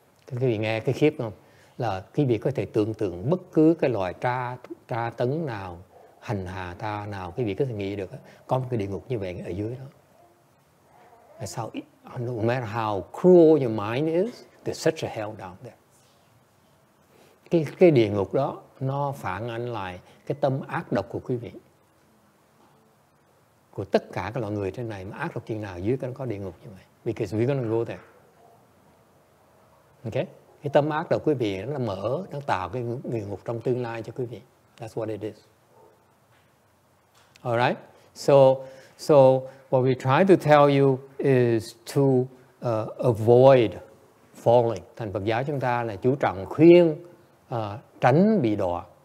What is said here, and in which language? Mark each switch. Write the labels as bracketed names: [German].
[Vietnamese] Quý vị nghe cái khiếp không? Là quý vị có thể tưởng tượng bất cứ cái loại tra tấn nào, hành hạ ta nào, quý vị có thể nghĩ được có một cái địa ngục như vậy ở dưới đó. [English] That's how, no matter how cruel your mind is, there's such a hell down there. [Vietnamese] Cái địa ngục đó nó phản ánh lại cái tâm ác độc của quý vị, của tất cả các loại người trên này. Mà ác độc chừng nào dưới cái có địa ngục như vậy. [English] Because we're gonna go there. Okay? [Vietnamese] Cái tâm ác độc quý vị nó mở, nó tạo cái địa ngục trong tương lai cho quý vị. [English] That's what it is. Alright? So what we try to tell you is to avoid falling. [Vietnamese] Thành Phật giáo chúng ta là chú trọng khuyên tránh bị đọa.